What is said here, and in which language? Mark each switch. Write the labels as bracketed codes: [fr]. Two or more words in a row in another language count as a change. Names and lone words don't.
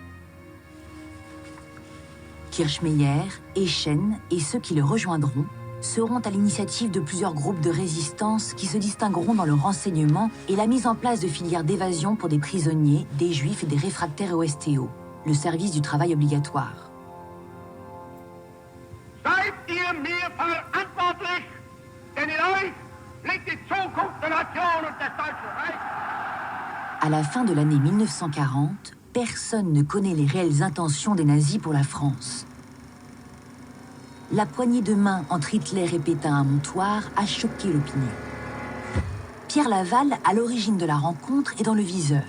[fr] Kirchmeyer, Eschen et ceux qui le rejoindront seront à l'initiative de plusieurs groupes de résistance qui se distingueront dans le renseignement et la mise en place de filières d'évasion pour des prisonniers, des juifs et des réfractaires au STO, le service du travail obligatoire. [de] Seid ihr mir verantwortlich, denn in euch liegt die Zukunft der Nation und des Deutschen Reichs. [fr] À la fin de l'année 1940, personne ne connaît les réelles intentions des nazis pour la France. La poignée de main entre Hitler et Pétain à Montoire a choqué l'opinion. Pierre Laval, à l'origine de la rencontre, est dans le viseur.